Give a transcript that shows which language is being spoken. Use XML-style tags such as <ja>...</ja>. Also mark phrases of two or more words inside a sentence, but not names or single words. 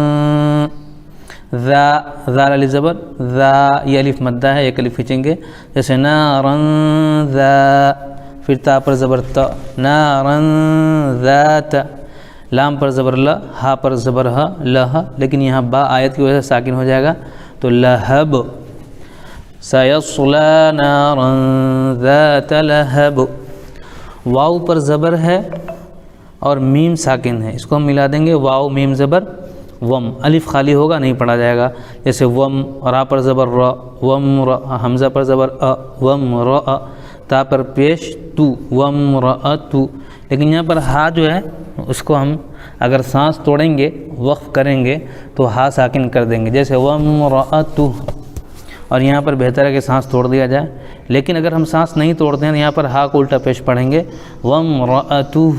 <ur>ذا، ذال الف زبر ذا، یہ الف مدہ ہے ایک الف کھینچیں گے جیسے نارن ذا، پھر تا پر زبر تا، نارن ذات، لام پر زبر ل، ہا پر زبر ہ، لہ، لیکن یہاں با آیت کی وجہ سے ساکن ہو جائے گا تو لہب،</ur> <ar>سیصلی نارا ذات لہب،</ar> <ur>واو پر زبر ہے اور میم ساکن ہے، اس کو ہم ملا دیں گے واو میم زبر وم، الف خالی ہوگا نہیں پڑھا جائے گا، جیسے وم، را پر زبر را، وم را، حمزہ پر زبر وم را، تا پر پیش تو، وم را تو، لیکن یہاں پر ہا جو ہے اس کو ہم اگر سانس توڑیں گے وقف کریں گے تو ہا ساکن کر دیں گے، جیسے وامرأتہ، اور یہاں پر بہتر ہے کہ سانس توڑ دیا جائے، لیکن اگر ہم سانس نہیں توڑتے ہیں تو یہاں پر ہا کو الٹا پیش پڑھیں گے وامرأتہ،</ur>